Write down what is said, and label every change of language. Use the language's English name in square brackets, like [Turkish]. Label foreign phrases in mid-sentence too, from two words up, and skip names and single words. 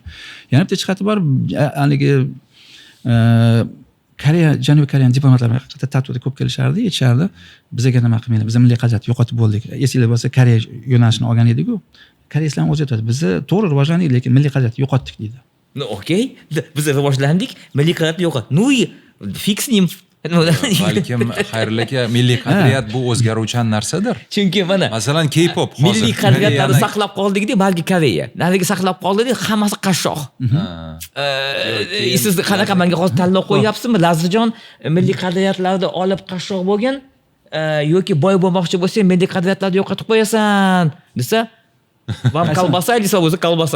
[Uzbek] Yana bitta jihati bor, haligi Koreya, Janubiy Koreyaning diplomatlari haqiqatda ta'tilda ko'p kelishardi, aytishardi, bizga nima qilmaydi, biz milliy qadriyatni yo'qotib bo'ldik. Esingizda bo'lsa, Koreya yo'nalishini olgan edik-ku. koreyslarning o'zi aytadi, bizni to'g'ri rivojlandik, lekin milliy qadriyatni yo'qotdik deydi. [Russian] Ну, okey. [Uzbek] Biz rivojlandik, milliy qadriyat yo'q. [Russian] Ну и fix с ним. [Uzbek] Balkim Xayrilla aka, milliy qadriyat bu o'zgaruvchan narsadir. Chunki mana Masalan, K-pop hozir milliy qadriyatlarni saqlab qoldik-da, balki Koreya. Narigi saqlab qoldik, hammasi qashshoq. Siz qanaqa menga hozir tanlov qo'yapsizmi? Lazizjon milliy qadriyatlarni olib qashshoq bo'lgan yoki boy bo'lmoqchi bo'lsang, milliy qadriyatlarni yo'qotib qo'yasan desa, [Russian] вам колбаса [Uzbek] desa o'zi kolbasa.